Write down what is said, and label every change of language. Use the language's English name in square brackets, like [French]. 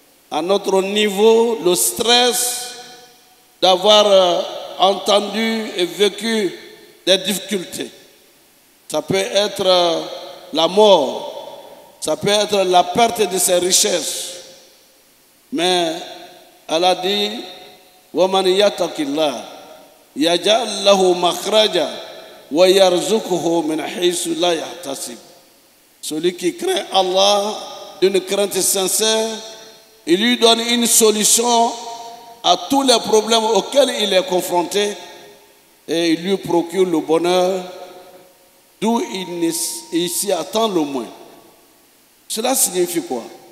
[French] À notre niveau, le stress d'avoir entendu et vécu des difficultés. Ça peut être la mort, ça peut être la perte de ses richesses. Mais Allah dit, [Arabic] وَمَنْ يَتَقِ اللَّهَ يَجْعَلْ لَهُ مَخْرَجًا وَيَرْزُقْهُ مِنْ حَيْثُ لَا يَحْتَسِبُ. [French] Celui qui craint Allah d'une crainte sincère, il lui donne une solution à tous les problèmes auxquels il est confronté et il lui procure le bonheur d'où il s'y attend le moins. Cela signifie quoi?